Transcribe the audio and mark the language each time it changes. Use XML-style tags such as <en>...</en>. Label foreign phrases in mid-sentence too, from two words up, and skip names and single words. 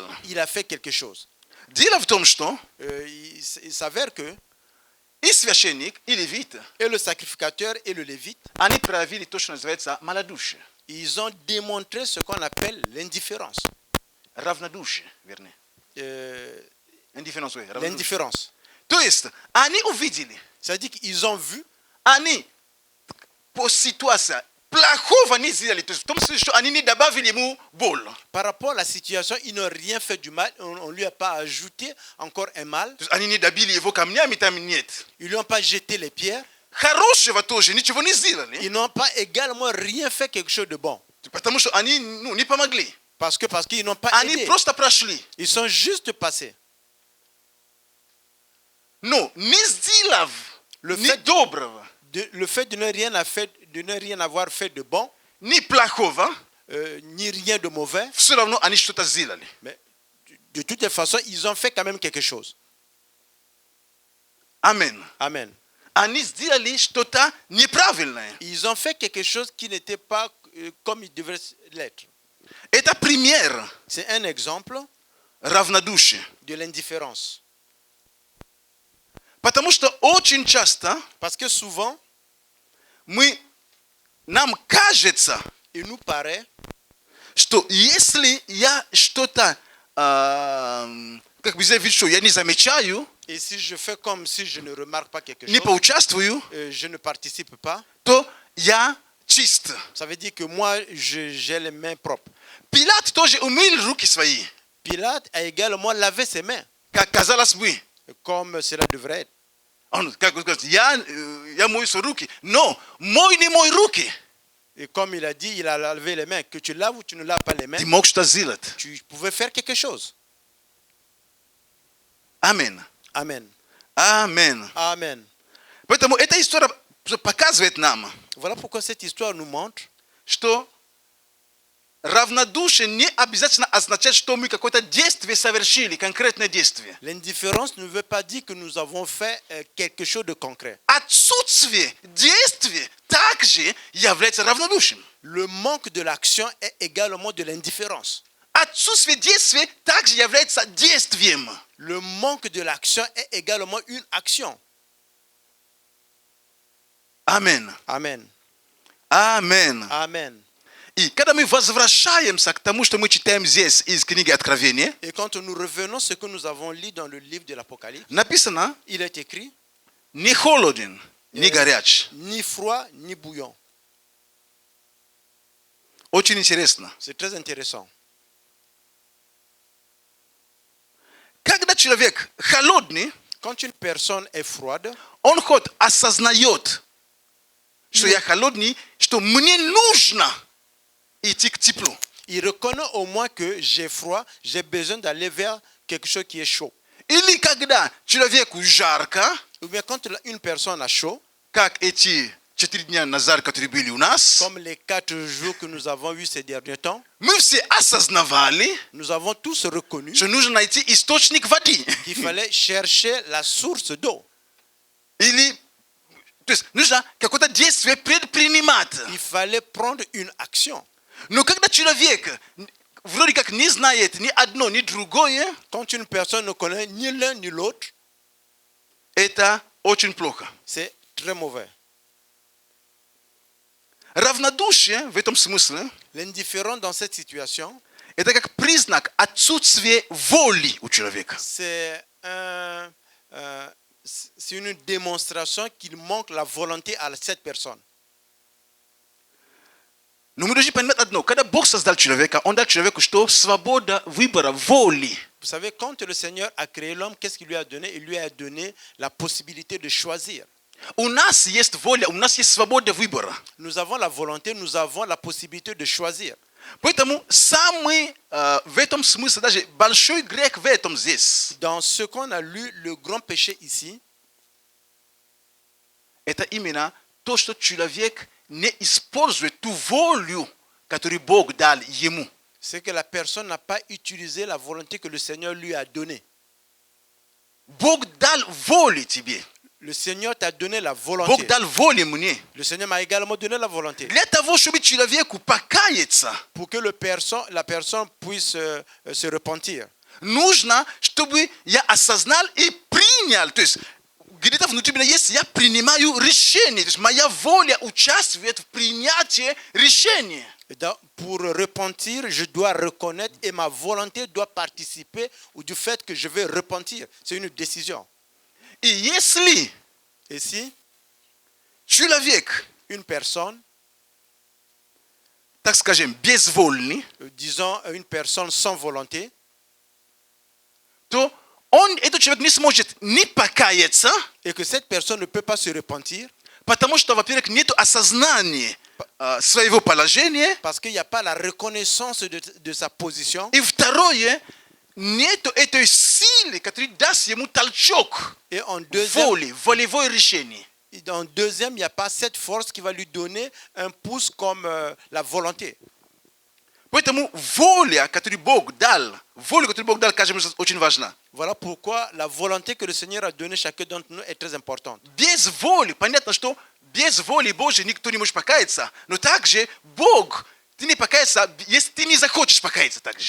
<fr>il a fait quelque chose.</fr> <ru>Дело в том, что</ru> <fr>Il s'avère que</fr> <ru>и священник, и левит,</ru> <fr>et le sacrificateur et le lévite,</fr> <ru>они проявили то, что называется малодушие.</ru> <fr>ils ont démontré ce qu'on appelle l'indifférence.</fr> <ru>Равнодушие, вернее. Индифференс, равнодушие.</ru> <fr>L'indifférence.</fr> <ru>То есть, они увидели,</ru> <fr>C'est-à-dire qu'ils ont vu,</fr> <ru>они по ситуации плохого не сделали. То есть, в том смысле, что они не добавили ему боль.</ru> <fr>par rapport à la situation, ils n'ont rien fait du mal, on ne lui a pas ajouté encore un mal,</fr> <ru>То есть, они не добили его камнями, там нет.</ru> <fr>ils ne lui ont pas jeté les pierres,</fr> <ru>Хорошего тоже ничего не сделали.</ru> <fr>ils n'ont pas également rien fait quelque chose de bon.</fr> <ru>Потому что они не помогли.</ru> <fr>Parce qu'ils n'ont pas</fr> <ru>Они</ru> <fr>aidé.</fr> <ru>просто прошли.</ru> <fr>Ils sont juste passés.</fr> <ru>Но не сделав</ru> <fr>Le</fr> <ru>ни</ru> <fr>fait-</fr> <ru>доброго,</ru> <fr>Le fait de ne rien avoir fait de bon,</fr> <ru>ни плохого,</ru> <fr>ni rien de mauvais,</fr> <ru>все равно они что-то сделали.</ru> <fr>mais de toutes les façons, ils ont fait quand même quelque chose.</fr> <ru>Амен.</ru> <fr>Amen.</fr> <ru>Они сделали что-то неправильное.</ru> <fr>Ils ont fait quelque chose qui n'était pas comme il devrait l'être.</fr> <ru>Это пример</ru> <fr>C'est un exemple</fr> <ru>равнодушия.</ru> <fr>de l'indifférence.</fr> <ru>Потому что очень часто</ru> <fr>Parce que souvent,</fr> <ru>нам кажется,</ru> <fr>il nous paraît</fr> <ru>что если я что-то, как бы заявить, что я не замечаю,</ru> <fr>et si je fais comme si je ne remarque pas quelque</fr> <ru>не</ru> <fr>chose,</fr> <ru>поучаствую,</ru> <fr>je ne participe pas,</fr> <ru>то я чист.</ru> <fr>ça veut dire que moi, j'ai les mains propres.</fr> <ru>Пилат тоже умыл руки свои,</ru> <fr>Pilate a également lavé ses mains,</fr> <ru>как казалось бы.</ru> <fr>comme cela devrait être.</fr> <ru>Он как бы сказал, я мою свои руки, но мой не мой руки.</ru> <fr>Et comme il a dit, il a lavé les mains. Que tu laves ou tu ne laves pas les mains,</fr> <ru>Ты мог что сделать.</ru> <fr>tu pouvais faire quelque chose.</fr> <ru>Амен.</ru> <fr>Amen.</fr> <ru>Амен.</ru> <fr>Amen.</fr> <ru>Поэтому эта история показывает нам,</ru> <fr>Voilà pourquoi cette histoire nous montre</fr> <ru>что равнодушие не обязательно означает, что мы какое-то действие совершили, конкретное действие.</ru> <fr>l'indifférence ne veut pas dire que nous avons fait quelque chose de concret.</fr> <ru>Отсутствие действия также является равнодушием.</ru> <fr>Le manque de l'action est également de l'indifférence.</fr> <ru>Отсутствие действия также является действием.</ru> <fr>Le manque de l'action est également une action.</fr> <ru>Амен.</ru> <fr>Amen.</fr> <ru>Амен.</ru> <fr>Amen.</fr> <ru>И когда мы возвращаемся к тому, что мы читаем здесь из книги Откровения,</ru> <fr>Et quand nous revenons à ce que nous avons lu dans le livre de l'Apocalypse,</fr> <ru>написано</ru> <fr>il est écrit</fr> <ru>«Не холоден, не горяч».</ru> <fr>ni froid ni bouillon.</fr> <ru>Очень интересно.</ru> <fr>C'est très intéressant.</fr> <ru>Когда человек холодный,</ru> <fr>Quand une personne est froide,</fr> <ru>он хоть осознает, что я холодный, что мне нужно идти к теплу.</ru> <fr>il reconnaît au moins que j'ai froid, j'ai besoin d'aller vers quelque chose qui est chaud.</fr> <ru>Или когда человеку жарко,</ru> <fr>Ou bien quand une personne a chaud,</fr> <ru>как эти 4 дня назад, которые были у нас,</ru> <fr>comme les 4 jours que nous avons eus ces derniers temps,</fr> <ru>мы все осознавали,</ru> <fr>nous avons tous reconnu</fr> <ru>что нужно найти источник воды.</ru> <fr>qu'il fallait chercher la source d'eau.</fr> <ru>Или, то есть, нужно какое-то действие предпринимать.</ru> <fr>Il fallait prendre une action.</fr> <ru>Но когда человек вроде как не знает ни одно, ни другое,</ru> <fr>Quand une personne ne connaît ni l'un ni l'autre,</fr> <ru>это очень плохо.</ru> <fr>c'est très mauvais.</fr> <ru>Равнодушие в этом смысле</ru> <fr>L'indifférent dans cette situation,</fr> <ru>это как признак отсутствия воли у человека.</ru> <fr>c'est une démonstration qu'il manque la volonté à cette personne.</fr> <ru>Но мы должны понимать одно. Когда Бог создал человека, Он дал человеку что? Свобода выбора, воли.</ru> <fr>Vous savez, quand le Seigneur a créé l'homme, qu'est-ce qu'il lui a donné? Il lui a donné la possibilité de choisir.</fr> <ru>У нас есть воля, у нас есть свобода выбора.</ru> <fr>Nous avons la volonté, nous avons la possibilité de choisir.</fr> <ru>Поэтому самый, в этом смысле, даже большой грех в этом здесь,</ru> <fr>Dans ce qu'on a lu, le grand péché ici,</fr> <ru>это именно то, что человек не использует ту волю, которую Бог дал ему.</ru> <fr>c'est que la personne n'a pas utilisé la volonté que le Seigneur lui a donnée.</fr> <ru>Бог дал волю тебе.</ru> <fr>Le Seigneur t'a donné la</fr> <ru>Бог</ru> <fr>volonté.</fr> <ru>дал волю мне.</ru> <fr>Le Seigneur m'a également donné la volonté.</fr> <ru>Для того, чтобы человеку покаяться,</ru> <fr>Pour que la personne puisse se repentir.</fr> <ru>нужно, чтобы я осознал и принял. То есть где-то внутри меня есть, я принимаю решение. То есть моя воля участвует в принятии решения.</ru> <fr>Pour repentir, je dois reconnaître et ma volonté doit participer du fait que je vais repentir. C'est une décision.</fr> <ru>И если</ru> <fr>Et si</fr> <ru>человек,</ru> <fr>une personne,</fr> <ru>так скажем, безвольный,</ru> <fr>disons une personne sans volonté,</fr> <ru>то этот человек не сможет не покаяться,</ru> <fr>et que cette personne ne peut pas se repentir,</fr> <ru>потому что, во-первых, нет осознания своего положения,</ru> <fr>parce qu'il n'y a pas la reconnaissance de sa position,</fr> <ru>и второе, нет этой силы, которая даст ему толчок</ru> <fr>et en deuxième,</fr> <ru>воли, волевое решение.</ru> <fr>il n'y a pas cette force qui va lui donner un pouce comme la volonté.</fr> <ru>Поэтому воля, которую Бог дал, каждому очень важна.</ru> <fr>Voilà pourquoi la volonté que le Seigneur a donnée chacun d'entre nous est très importante.</fr> <ru>Без воли, понятно, что без воли Божьей никто не может покаяться, но также Бог, ты не покаяться, если ты не захочешь покаяться также.</ru>